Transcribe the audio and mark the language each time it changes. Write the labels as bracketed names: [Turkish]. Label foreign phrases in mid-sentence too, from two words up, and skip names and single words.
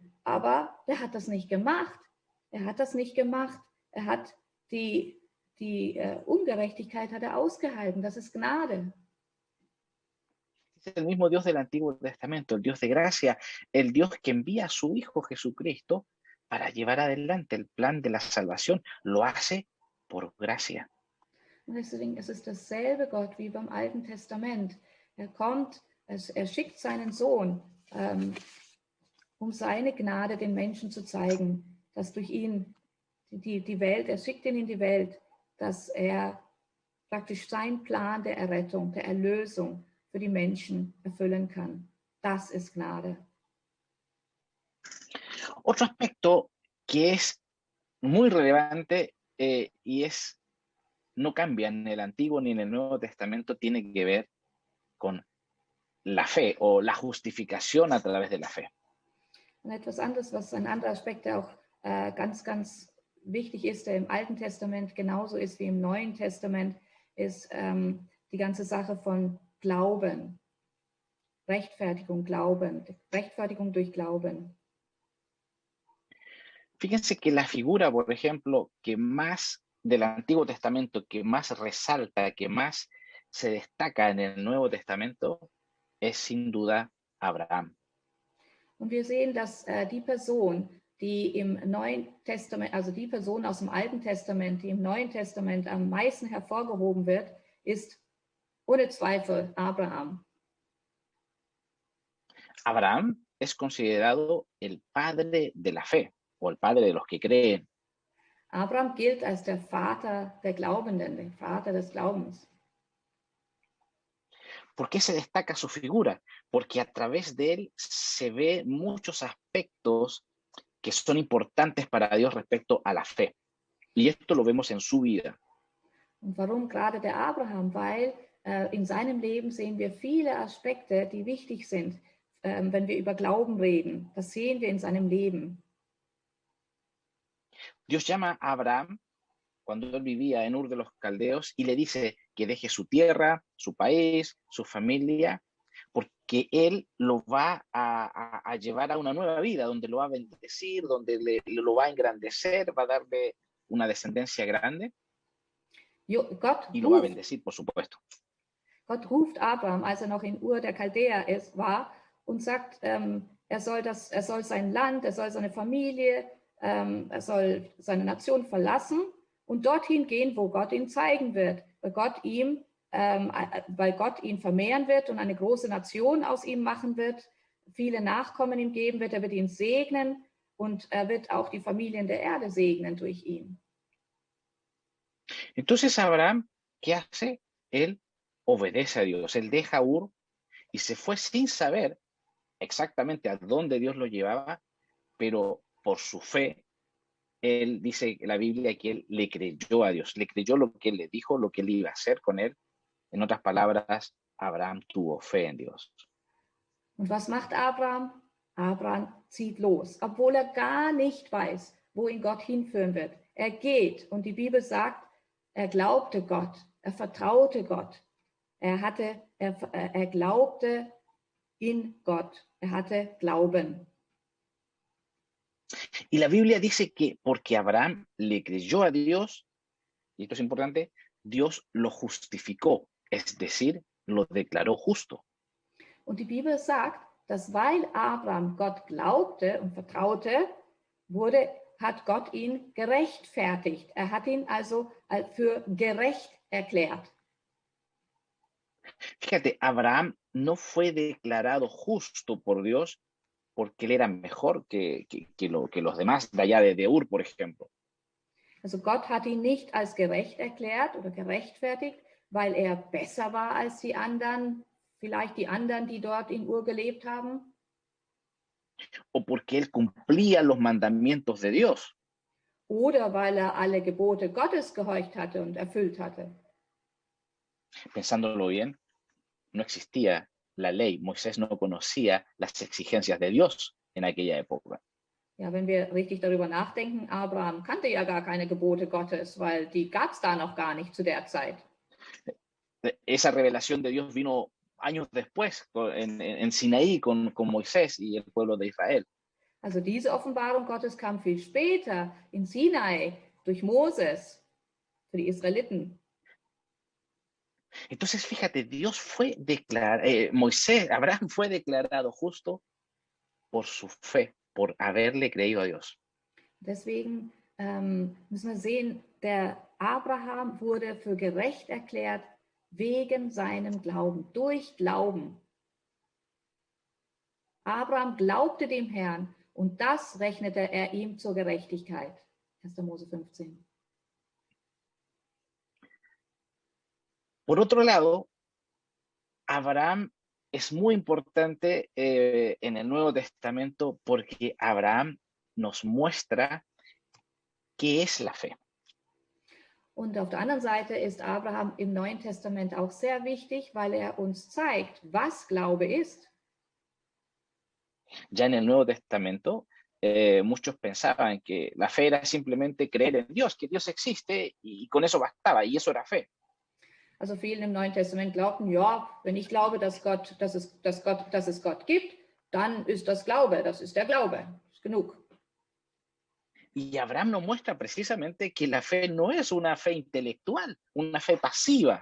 [German] Aber er hat das nicht gemacht. Er hat das nicht gemacht. Er hat die Ungerechtigkeit hat er ausgehalten. Das ist Gnade. [Spanish] Es el mismo Dios del Antiguo Testamento, el Dios de gracia, el Dios que envía a su Hijo Jesucristo para llevar adelante el plan de la salvación. Lo hace por gracia. [German] Und deswegen ist es dasselbe Gott wie beim Alten Testament. Er kommt, er schickt seinen Sohn, um seine Gnade den Menschen zu zeigen, dass durch ihn die Welt, er schickt ihn in die Welt, dass er praktisch seinen Plan der Errettung, der Erlösung für die Menschen erfüllen kann. Das ist Gnade. [Spanish] Otro aspecto que es muy relevante no cambia en el Antiguo ni en el Nuevo Testamento, tiene que ver con la fe o la justificación a través de la fe. [German] Und etwas anderes, was ein anderer Aspekt, der auch ganz, ganz wichtig ist, der im Alten Testament genauso ist wie im Neuen Testament, ist die ganze Sache von Glauben. Rechtfertigung, Glauben. Rechtfertigung durch Glauben. [Spanish] Fíjense que la figura, por ejemplo, que más del Antiguo Testamento, que más resalta, que más se destaca en el Nuevo Testamento, es sin duda Abraham. [German] Und wir sehen, dass die Person, die im Neuen Testament, also die Person aus dem Alten Testament, die im Neuen Testament am meisten hervorgehoben wird, ist ohne Zweifel Abraham. [Spanish] Abraham es considerado el padre de la fe o el padre de los que creen. [German] Abraham gilt als der Vater der Glaubenden, der Vater des Glaubens. [Spanish] ¿Por qué se destaca su figura? Porque a través de él se ve muchos aspectos que son importantes para Dios respecto a la fe. Y esto lo vemos en su vida. [German] Und warum gerade der Abraham? Weil in seinem Leben sehen wir viele Aspekte, die wichtig sind, wenn wir über Glauben reden. Das sehen wir in seinem Leben. [Spanish] Dios llama a Abraham cuando él vivía en Ur de los Caldeos y le dice que deje su tierra, su país, su familia, porque él lo va a llevar a una nueva vida, donde lo va a bendecir, donde lo va a engrandecer, va a darle una descendencia grande y lo va a bendecir, por supuesto. [German] Gott ruft Abraham, als noch in Ur der Chaldäer war, und sagt, er soll sein Land, er soll seine Familie, er soll seine Nation verlassen und dorthin gehen, wo Gott ihn zeigen wird, weil Gott ihn vermehren wird und eine große Nation aus ihm machen wird, viele Nachkommen ihm geben wird, er wird ihn segnen und er wird auch die Familien der Erde segnen durch ihn. [Spanish] Entonces Abraham, ¿qué hace? Él obedece a Dios, él deja Ur y se fue sin saber exactamente a dónde Dios lo llevaba, pero por su fe, él dice en la Biblia que él le creyó a Dios, le creyó lo que él le dijo, lo que él iba a hacer con él. En otras palabras, Abraham tuvo fe en Dios. [German] Und was macht Abraham? Abraham zieht los, obwohl er gar nicht weiß, wo ihn Gott hinführen wird. Er geht und die Bibel sagt, er glaubte Gott, er vertraute Gott. Er glaubte in Gott, er hatte Glauben. [Spanish] Y la Biblia dice que porque Abraham le creyó a Dios, y esto es importante, Dios lo justificó, es decir, lo declaró justo. [German] Und die Bibel sagt, dass weil Abraham Gott glaubte und vertraute, hat Gott ihn gerechtfertigt. Er hat ihn also für gerecht erklärt. [Spanish] Fíjate, Abraham no fue declarado justo por Dios porque él era mejor que los demás de allá de Ur, por ejemplo. [German] Also Gott hat ihn nicht als gerecht erklärt oder gerechtfertigt, weil er besser war als die anderen, vielleicht die anderen, die dort in Ur gelebt haben. [Spanish] O porque él cumplía los mandamientos de Dios. [German] Oder weil er alle Gebote Gottes gehorcht hatte und erfüllt hatte. [Spanish] Pensándolo bien, no existía la ley. Moisés no conocía las exigencias de Dios en aquella época. [German] Ja, wenn wir richtig darüber nachdenken, Abraham kannte ja gar keine Gebote Gottes, weil die gab es da noch gar nicht zu der Zeit. [Spanish] Esa revelación de Dios vino años después en Sinaí con Moisés y el pueblo de Israel. [German] Also diese Offenbarung Gottes kam viel später in Sinai durch Moses für die Israeliten. [Spanish] Entonces, fíjate, Abraham fue declarado justo por su fe, por haberle creído a Dios. [German] Deswegen müssen wir sehen, der Abraham wurde für gerecht erklärt wegen seinem Glauben, durch Glauben. Abraham glaubte dem Herrn und das rechnete er ihm zur Gerechtigkeit. 1. Mose 15. [Spanish] Por otro lado, Abraham es muy importante en el Nuevo Testamento porque Abraham nos muestra qué es la fe. [German] Und auf der anderen Seite ist Abraham im Neuen Testament auch sehr wichtig, weil er uns zeigt, was Glaube ist. [Spanish] Ya en el Nuevo Testamento, muchos pensaban que la fe era simplemente creer en Dios, que Dios existe y con eso bastaba, y eso era fe. [German] Also viele im Neuen Testament glaubten, ja, wenn ich glaube, dass es Gott gibt, dann ist das Glaube, das ist der Glaube, ist genug. [Spanish] Y Abraham nos muestra precisamente que la fe no es una fe intelectual, una fe pasiva.